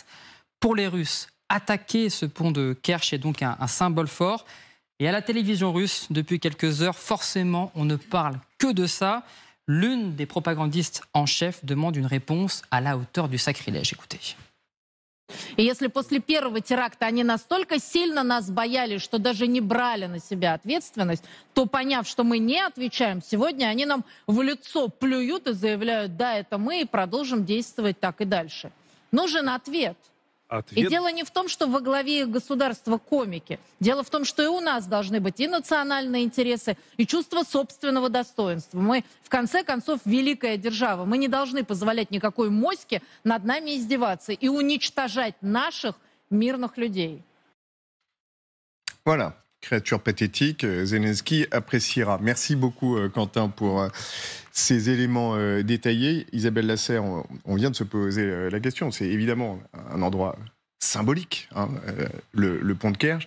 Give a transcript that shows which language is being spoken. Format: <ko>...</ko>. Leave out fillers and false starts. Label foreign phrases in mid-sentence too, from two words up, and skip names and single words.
<fr>Pour les Russes, attaquer ce pont de Kerch est donc un symbole fort. Et à la télévision russe, depuis quelques heures, forcément, on ne parle que de ça. L'une des propagandistes en chef demande une réponse à la hauteur du sacrilège. Écoutez.</fr> <ru>И если после первого теракта они настолько сильно нас боялись, что даже не брали на себя ответственность, то, поняв, что мы не отвечаем, сегодня они нам в лицо плюют и заявляют: да, это мы, и продолжим действовать так и дальше. Нужен ответ. И дело не в том, что во главе государства комики. Дело в том, что и у нас должны быть и национальные интересы, и чувство собственного достоинства. Мы, в конце концов, великая держава. Мы не должны позволять никакой моське над нами издеваться и уничтожать наших мирных людей.</ru> <fr>Voilà, créature pathétique, Zelensky appréciera. Merci beaucoup, Quentin, pour ces éléments détaillés. Isabelle Lasserre, on vient de se poser la question. C'est évidemment un endroit symbolique, hein, le pont de Kerch.</fr>